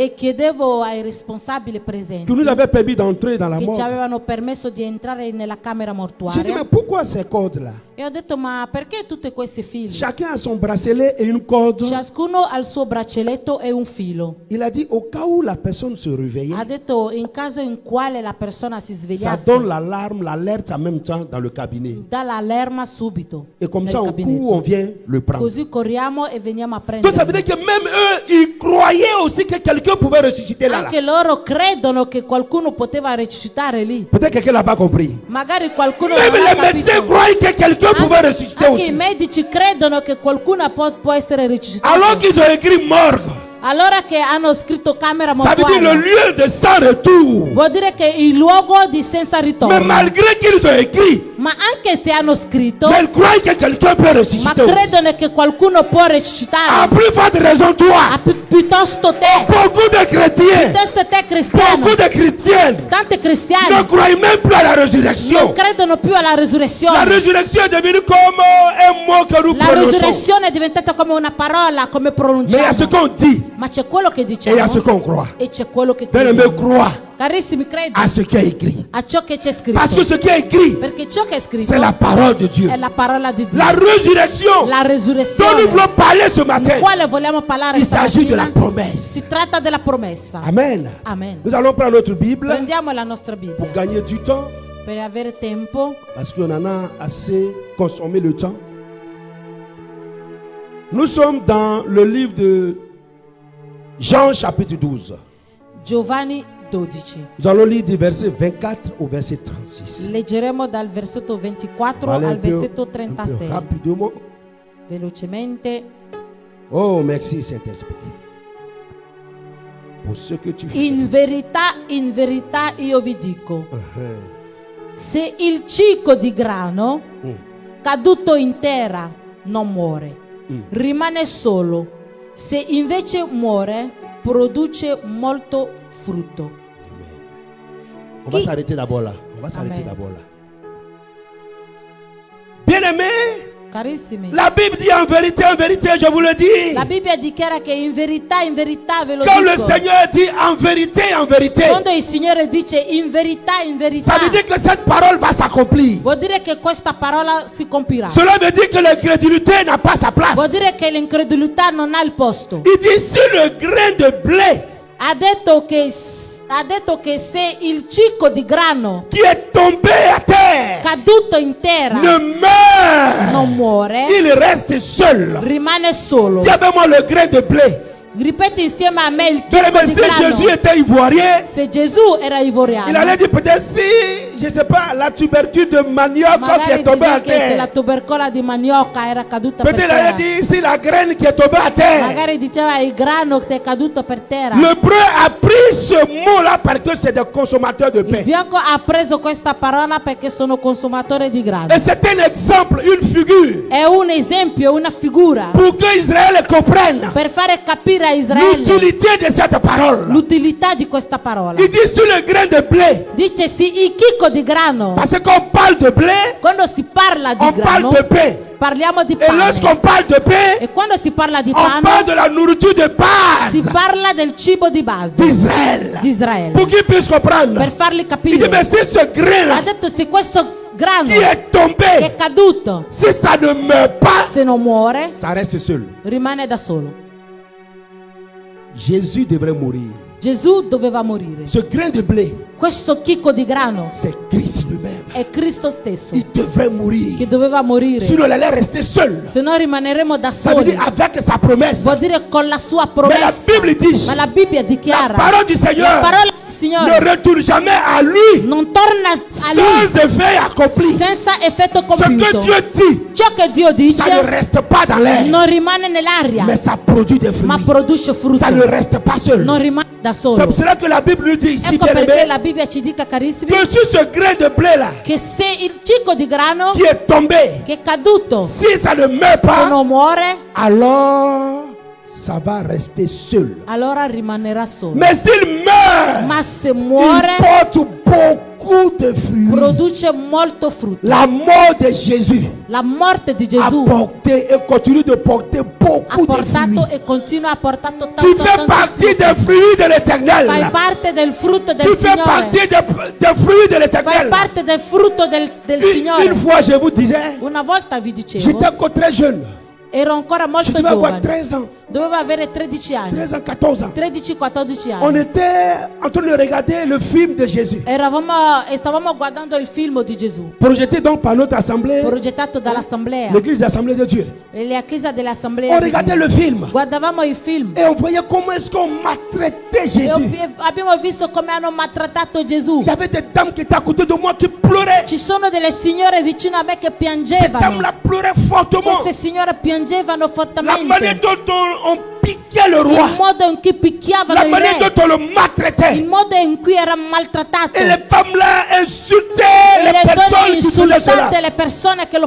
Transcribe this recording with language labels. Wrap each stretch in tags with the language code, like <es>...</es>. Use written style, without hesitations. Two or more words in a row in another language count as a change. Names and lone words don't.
<it>E chiedevo ai responsabili presenti</it> <fr>qui nous avaient permis d'entrer dans la</fr> <it>che ci</it> <fr>morgue.</fr> <it>avevano permesso di entrare nella camera</it> <fr>J'ai dit,</fr> <it>mortuaria.</it> <fr>mais pourquoi ces cordes-là?</fr> <it>E ho detto, ma perché tutti questi fili?</it> <fr>Chacun a son bracelet et une corde.</fr> <it>Ciascuno ha il suo braccialetto e un filo.</it> <fr>Il a dit, au cas où la personne se réveillait,</fr> <it>Ha detto, in caso in quale la persona si</it> <fr>ça</fr> <it>svegliasse,</it> <fr>donne l'alarme, l'alerte en même temps dans le cabinet.</fr> <it>dà l'allerma subito.</it> <fr>Et comme</fr> <it>nel</it> <fr>ça, on</fr> <it>gabinetto.</it> <fr>court, on vient le prendre.</fr> <it>Così corriamo e veniamo a</it> <fr>Donc ça veut</fr> <it>prendere.</it> <fr>dire que même eux, ils croyaient aussi que quelqu'un pouvait ressusciter là.</fr> <it>Anche loro credono che qualcuno poteva resuscitare lì.</it> <fr>Peut-être quelqu'un n'a pas compris.</fr> <it>Magari qualcuno</it> <fr>Même</fr> <it>non ha</it> <fr>les médecins</fr> <it>capito.</it> <fr>croyaient que quelqu'un pouvait ressusciter</fr> <it>Anche i</it> <fr>aussi.</fr> <it>medici credono che qualcuno può essere resuscitato.</it> <fr>Alors qu'ils ont écrit morgue.</fr> <it>Allora che hanno scritto camera</it> <fr>Ça veut dire le</fr> <it>mortuaria,</it> <fr>lieu de sans retour.</fr> <it>vuol dire che il luogo di senza</it> <fr>Mais</fr> <it>ritorno.</it> <fr>malgré qu'ils ont écrit,</fr> <it>Ma anche se hanno scritto,</it> <fr>mais ils croient que quelqu'un peut</fr> <it>ma</it> <fr>ressusciter aussi.</fr> <it>credono che qualcuno può</it> <fr>À</fr> <it>resuscitare.</it> <fr>plus forte raison, toi.</fr> <it>Piuttosto te,</it> <fr>Beaucoup de chrétiens,</fr> <it>piuttosto te cristiano,</it> <fr>beaucoup de chrétiennes</fr> <it>tanti</it> <fr>ne</fr> <it>cristiani</it> <fr>croient même plus à la</fr> <it>non</it> <fr>résurrection.</fr> <it>credono più alla</it> <fr>La</fr> <it>resurrezione.</it> <fr>résurrection est devenue comme un mot que nous</fr> <it>La</it> <fr>prononçons.</fr> <it>resurrezione è diventata come una parola, come</it> <fr>Mais il y a ce</fr> <it>pronunciamo.</it> <fr>qu'on dit</fr> <it>Ma c'è quello che</it> <fr>et il y a ce</fr> <it>diciamo</it> <fr>qu'on croit.</fr> <it>e c'è quello che</it> <fr>Bien aimé,</fr> <it>crediamo.</it> <fr>crois</fr> <it>Carissimi, credi</it> <fr>à ce qui est écrit.</fr> <it>a ciò che c'è</it> <fr>Parce que</fr> <it>scritto.</it> <fr>ce qui est écrit,</fr> <it>Perché ciò che è scritto</it> <fr>c'est la parole de Dieu.</fr> <it>è la parola di Dio.</it> <fr>La résurrection</fr> <it>La</it> <fr>dont nous</fr> <it>resurrezione</it> <fr>voulons parler ce</fr> <it>di</it> <fr>matin,</fr> <it>quale vogliamo parlare</it> <fr>il s'agit de la</fr> <it>stamattina</it> <fr>promesse.</fr> <it>si tratta della promessa.</it> <fr>Amen.</fr> <it>Amen.</it> <fr>Nous allons prendre notre Bible</fr> <it>Prendiamo la nostra Bibbia</it> <fr>pour gagner du temps,</fr> <it>per avere tempo,</it> <fr>parce qu'on en a assez consommé le temps. Nous sommes dans le livre de Jean chapitre 12.</fr> <it>Giovanni 12.</it> <fr>Nous allons lire du verset 24 au verset 36.</fr> <it>Leggeremo dal versetto 24 al versetto 36.</it> <fr>Rapidement.</fr> <it>Velocemente.</it> <fr>Oh, merci Saint-Esprit. Pour ce que tu fais.</fr> <it>In verità io vi dico. Se il cicco di grano caduto in terra non muore, rimane solo. Se invece muore, produce molto frutto.</it> <fr>On va s'arrêter d'abord là. Bien-aimé,</fr> <it>carissimi,</it> <fr>la Bible dit en vérité, je vous le dis.</fr> <it>La Bibbia dichiara che in verità ve lo</it> <fr>Quand</fr> <it>dico.</it> <fr>le Seigneur dit en vérité,</fr> <it>Quando il Signore dice in verità,</it> <fr>ça veut dire que cette parole va s'accomplir.</fr> <it>vuol dire che questa parola si compirà.</it> <fr>Cela veut dire que l'incrédulité n'a pas sa place.</fr> <it>Vuol dire che l'incredulità non ha il posto.</it> <fr>Il dit sur le grain de blé.</fr> <it>Ha detto che se il cicco di grano</it> <fr>qui est tombé à terre</fr> <it>caduto in terra</it> <fr>ne meurt,</fr> <it>non muore,</it> <fr>il reste seul.</fr> <it>rimane solo.</it> <fr>Dis avec moi le grain de blé.</fr> <it>Ripeti insieme a me il chicco di</it> <fr>Si</fr> <it>grano.</it> <fr>Jésus était ivoirien,</fr> <it>Se Gesù era ivoriano,</it> <fr>il allait dire peut-être si, je sais pas, la tubercule de manioc qui est tombée à</fr> <it>che se la</it> <fr>terre.</fr> <it>tubercola di manioca era caduta per</it> <fr>Peut-être il allait</fr> <it>terra.</it> <fr>dire si la graine qui est tombée à terre.</fr> <it>Magari diceva il grano che è caduto per terra.</it> <fr>L'hébreu a pris ce mot-là parce que c'est des consommateurs de</fr> <it>Il</it> <fr>pain.</fr> <it>bianco ha preso questa parola perché sono consumatore di grano.</it> <fr>Et c'est un exemple, une figure,</fr> <it>È un esempio, una figura</it> <fr>pour que Israël comprenne</fr> <it>per fare capire a Israele</it> <fr>l'utilité de cette parole.</fr> <it>l'utilità di questa parola.</it> <fr>Il dit sur le grain de blé.</fr> <it>Dice sì, il chicco di grano.</it> <fr>Parce qu'on parle de blé,</fr> <it>Quando si parla di</it> <fr>on</fr> <it>grano,</it> <fr>parle de pain.</fr> <it>parliamo di</it> <fr>Et</fr> <it>pane.</it> <fr>lorsqu'on parle de pain,</fr> <it>E quando si parla di</it> <fr>on parle</fr> <it>pane,</it> <fr>de la nourriture de</fr> <it>si</it> <fr>base</fr> <it>parla del cibo di base</it> <fr>d'Israël.</fr> <it>di Israele.</it> <fr>Pour qu'ils puissent comprendre.</fr> <it>Per farli</it> <fr>Il dit,</fr> <it>capire.</it> <fr>mais si ce</fr> <it>Ha</it> <fr>grain-là</fr> <it>detto se questo grano</it> <fr>qui est tombé,</fr> <it>che è caduto,</it> <fr>si ça ne meurt pas,</fr> <it>se non muore,</it> <fr>ça reste seul.</fr> <it>rimane da solo.</it> <fr>Jésus devrait mourir.</fr> <it>Gesù doveva morire.</it> <fr>Ce grain de blé,</fr> <it>Questo chicco di grano</it> <fr>c'est Christ lui-même.</fr> <it>è Cristo stesso</it> <fr>Il devrait mourir.</fr> <it>che doveva morire.</it> <fr>Sinon, il allait rester seul.</fr> <it>Se no rimaneremo da</it> <fr>Ça veut</fr> <it>soli.</it> <fr>dire avec sa promesse.</fr> <it>Vuol dire con la sua</it> <fr>Mais la</fr> <it>promessa.</it> <fr>Bible dit,</fr> <it>Ma la Bibbia</it> <fr>la</fr> <it>dichiara</it> <fr>parole du</fr> <it>la</it> <fr>Seigneur</fr> <it>parola del Signore</it> <fr>ne retourne jamais à lui</fr> <it>non torna a lui</it> <fr>sans effet accompli.</fr> <it>senza effetto</it> <fr>Ce que</fr> <it>compiuto.</it> <fr>Dieu dit,</fr> <it>Ciò che Dio</it> <fr>ça ne</fr> <it>dice</it> <fr>reste pas dans l'air,</fr> <it>non rimane nell'aria,</it> <fr>mais ça produit des fruits.</fr> <it>ma produce frutto.</it> <fr>Ça ne reste pas seul.</fr> <it>Non rimane da</it> <fr>C'est</fr> <it>solo.</it> <fr>pour cela que la Bible nous dit ici,</fr> <it>Ecco</it> <fr>bien</fr> <it>perché</it> <fr>aimé,</fr> <it>la Bibbia ci dica, carissimi,</it> <fr>que sur ce grain de blé là</fr> <it>che se il cicco di grano</it> <fr>qui est tombé,</fr> <it>che è caduto</it> <fr>si ça ne meurt</fr> <it>se</it> <fr>pas,</fr> <it>non muore,</it> <fr>alors ça va rester seul.</fr> <it>allora rimanerà solo.</it> <fr>Mais s'il meurt,</fr> <it>Ma se</it> <fr>il</fr> <it>muore,</it> <fr>porte beaucoup de fruits.</fr> <it>produce molto frutto.</it> <fr>La mort de Jésus</fr> <it>La morte di</it> <fr>a</fr> <it>Gesù</it> <fr>porté et continue de porter</fr> <it>ha</it> <fr>beaucoup de</fr> <it>portato</it> <fr>fruits.</fr> <it>e continua a portare</it> <fr>Tu</fr> <it>tanto,</it> <fr>fais partie des fruits de</fr> <it>Fai</it> <fr>l'éternel.</fr> <it>parte del frutto del</it> <fr>Tu fais</fr> <it>Signore.</it> <fr>partie des fruits de</fr> <it>Fai</it> <fr>l'éternel.</fr> <it>parte del frutto del</it> <fr>Une</fr> <it>Signore.</it> <fr>fois, je vous disais,</fr> <it>Una volta vi dicevo,</it> <fr>j'étais encore très jeune.</fr> <it>ero ancora</it> <fr>Je</fr> <it>molto</it> <fr>devais avoir</fr> <it>giovane.</it> <fr>13 ans,</fr> <it>Dovevo avere 13 anni.</it> <fr>13 ans, 14 ans.</fr> <it>13-14</it> <fr>On</fr> <it>anni.</it> <fr>était en train de regarder le film de Jésus,</fr> <it>Stavamo guardando il film di Gesù,</it> <fr>projeté donc par notre assemblée,</fr> <it>progettato dall'Assemblea,</it> <fr>l'église d'Assemblée de Dieu.</fr> <it>e la chiesa dell'Assemblea.</it> <fr>On</fr> <it>di</it> <fr>regardait</fr> <it>Dio.</it> <fr>le film</fr> <it>Guardavamo il film</it> <fr>et on voyait comment est-ce qu'on maltraitait</fr> <it>e</it> <fr>Jésus.</fr> <it>abbiamo visto come hanno maltrattato Gesù.</it> <fr>Il y avait des dames qui étaient à côté de moi qui pleuraient.</fr> <it>Ci sono delle signore vicino a me che</it> <fr>Ces</fr> <it>piangevano.</it> <fr>dames-là pleuraient fortement.</fr> <it>Queste signore piangevano</it> <fr>La</fr> <it>fortemente.</it> <fr>manière dont on piquait le roi,</fr> <it>Il modo in cui picchiavano</it> <fr>la</fr> <it>il</it> <fr>manière</fr> <it>re,</it> <fr>dont on le maltraitait.</fr> <it>il modo in cui era maltrattato.</it> <fr>Et les femmes-là insultaient</fr> <it>E</it> <fr>les</fr> <it>le donne</it> <fr>personnes qui faisaient cela.</fr> <it>insultate le persone che lo</it>